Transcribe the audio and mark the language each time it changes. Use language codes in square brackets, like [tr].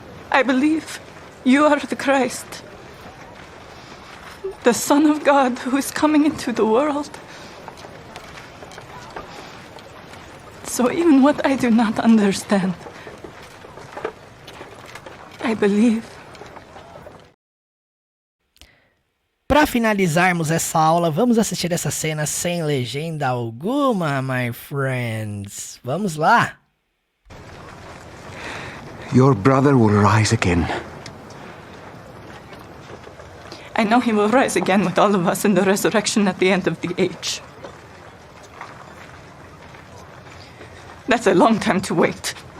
[en] I believe you are the Christ, the Son of God who is coming into the world. So even what I do not understand, I believe. [pt] Para finalizarmos essa aula, vamos assistir essa cena sem legenda alguma, [en] my friends. [pt] Vamos lá. [en] Your brother will rise again. I know he will rise again with all of us in the resurrection at the end of the age. That's a long time to wait.